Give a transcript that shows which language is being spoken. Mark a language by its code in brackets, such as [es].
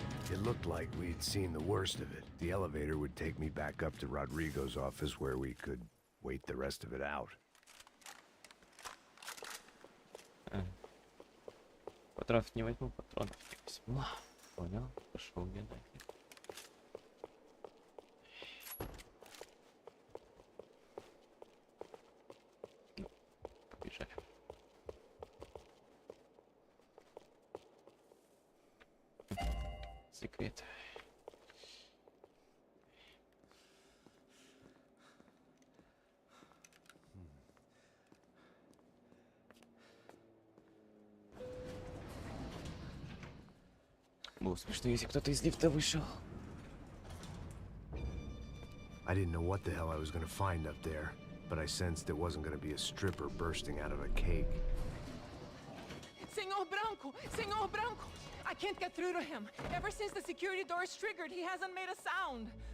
[en] It looked like we'd seen the worst of it. The elevator would take me back up to Rodrigo's office where we could wait the rest of it out. [ru] Патронов не возьму, патронов не возьму. Понял, пошел мне нафиг. Ну, побежали. Секрет. Было смешно, если кто-то из лифта вышел. [en] I didn't know what the hell I was gonna find up there, but I sensed it wasn't gonna be a stripper bursting out of a cake. Senor Branco, I can't get through to him. Ever since the security door is triggered, he hasn't made a sound.